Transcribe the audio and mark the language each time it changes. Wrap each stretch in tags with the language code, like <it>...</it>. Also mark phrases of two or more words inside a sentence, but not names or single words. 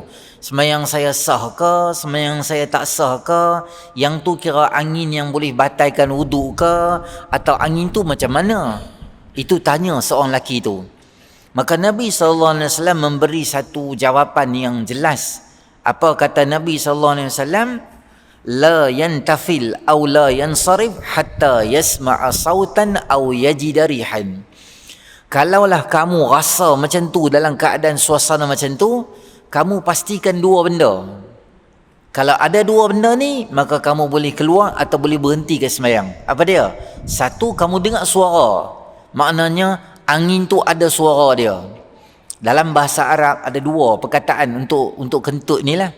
<ms>Semayang saya sah ke, semayang saya tak sah ke, yang tu kira angin yang boleh batalkan wuduk ke, atau angin tu macam mana? Itu tanya seorang lelaki tu. Maka Nabi SAW memberi satu jawapan yang jelas. Apa kata Nabi SAW?</ms> <ar>لا ينفتل أو لا ينصرف حتى يسمع صوتا أو يجد ريحا.</ar> <ms>Kalaulah kamu rasa macam tu dalam keadaan suasana macam tu, kamu pastikan dua benda. Kalau ada dua benda ni, maka kamu boleh keluar atau boleh berhenti ke sembahyang. Apa dia? Satu, kamu dengar suara. Maknanya angin tu ada suara dia. Dalam bahasa Arab ada dua perkataan untuk kentut ni lah.</ms>